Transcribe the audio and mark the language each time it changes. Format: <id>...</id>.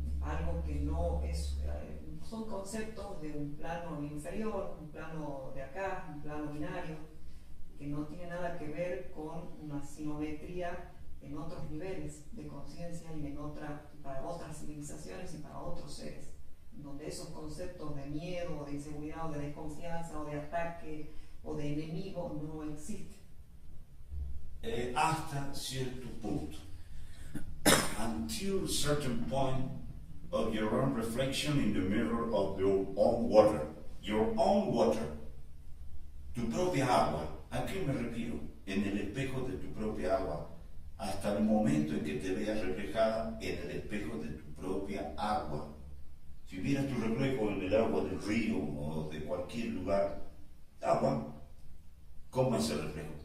<es>Algo que no es, son conceptos de un plano inferior, un plano de acá, un plano binario, que no tiene nada que ver con una sinometría en otros niveles de conciencia y para otras civilizaciones y para otros seres, donde esos conceptos de miedo, o de inseguridad, o de desconfianza, o de ataque, o de enemigo no existen. Hasta cierto punto.</es> <en>Until a certain point of your own reflection in the mirror of your own water. Your own water.</en> <es>Tu propia agua. ¿A qué me refiero? En el espejo de tu propia agua. Hasta el momento en que te veas reflejada en el espejo de tu propia agua. Si vieras tu reflejo en el agua del río o de cualquier lugar, agua, ¿cómo es el reflejo?</es>